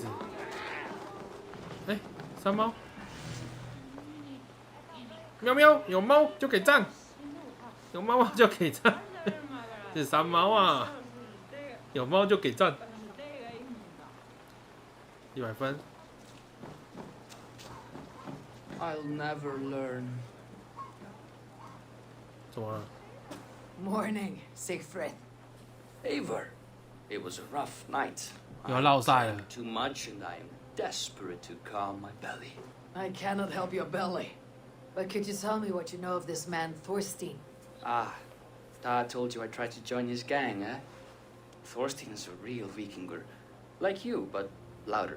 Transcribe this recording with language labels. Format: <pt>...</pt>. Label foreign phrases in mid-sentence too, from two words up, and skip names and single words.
<zh>哎，3猫，喵喵，有猫就给赞，有猫就给赞，是3猫啊，有猫就给赞，100分。</zh> <en>I'll never learn.</en> <zh>怎么了？</zh> <en>Morning, Siegfried. Eivor, it was a rough night.</en> <zh>有落晒了。</zh> <en>Too much, and I am desperate to calm my belly. I cannot help your belly. But could you tell me what you know of this man, Thorstein? Ah, Dad told you I tried to join his gang, eh? Thorstein is a real Vikinger. Like you, but louder.</en>